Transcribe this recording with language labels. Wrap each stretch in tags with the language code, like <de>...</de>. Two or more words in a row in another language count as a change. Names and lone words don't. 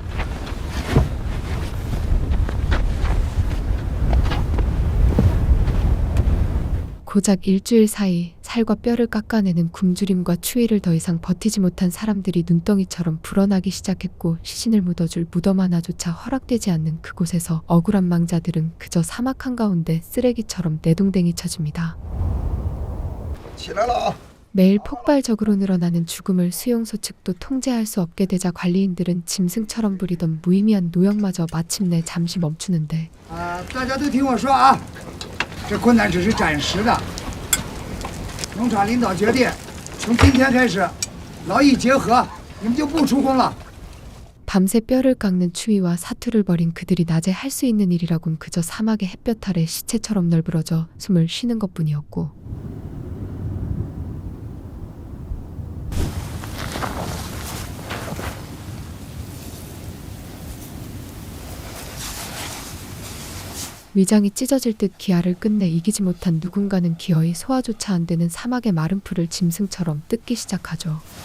<ko>고작 일주일 사이 살과 뼈를 깎아내는 굶주림과 추위를 더 이상 버티지 못한 사람들이 눈덩이처럼 불어나기 시작했고, 시신을 묻어줄 무덤 하나조차 허락되지 않는 그곳에서 억울한 망자들은 그저 사막 한가운데 쓰레기처럼 내동댕이 쳐집니다.</ko> <zh>起来了啊！</zh> <ko>매일 폭발적으로 늘어나는 죽음을 수용소 측도 통제할 수 없게 되자 관리인들은 짐승처럼 부리던 무의미한 노역마저 마침내 잠시 멈추는데</ko> <zh>大家都听我说啊，这困难只是暂时的。农场领导决定，从今天开始，劳逸结合，你们就不出工了。</zh> <ko>밤새 뼈를 깎는 추위와 사투를 벌인 그들이 낮에 할 수 있는 일이라곤 그저 사막의 햇볕 아래 시체처럼 널브러져 숨을 쉬는 것뿐이었고 위장이 찢어질 듯 기아를 끝내 이기지 못한 누군가는 기어이 소화조차 안 되는 사막의 마른 풀을 짐승처럼 뜯기 시작하죠.</ko>